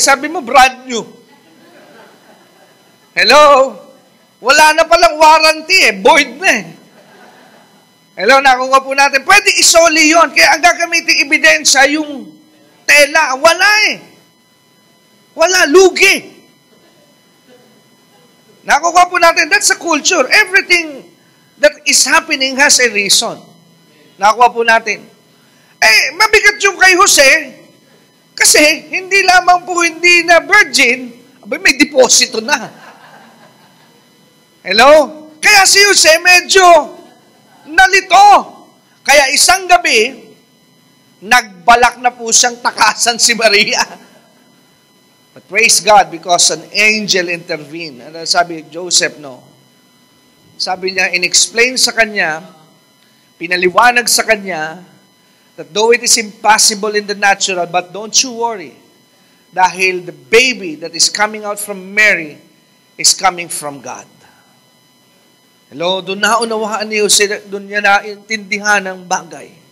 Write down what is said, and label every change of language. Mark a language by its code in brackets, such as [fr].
[tl] Sabi mo, brand new. Hello? Wala na palang warranty eh. Void na eh. Hello, nakuha po natin. Pwede isoli yun. Kaya ang gagamitin ebidensya, yung tela. Wala eh. Wala. Lugi. Nakuha po natin. [en] That's a culture. Everything that is happening has a reason. [tl] Nakuha po natin. Mabigat yung kay Jose, kasi hindi lamang po hindi na virgin, may deposito na. Hello? Kaya si Jose medyo nalito. Kaya isang gabi, nagbalak na po siyang takasan si Maria. [en] But praise God because an angel intervened. [tl] Ano sabi Joseph, no? Sabi niya, in-explain sa kanya, [en] pinaliwanag sa kanya, that though it is impossible in the natural, but don't you worry. [tl] Dahil [en] the baby that is coming out from Mary is coming from God. Hello? [tl] Doon naunawaan niyo, doon niya naintindihan ng bagay.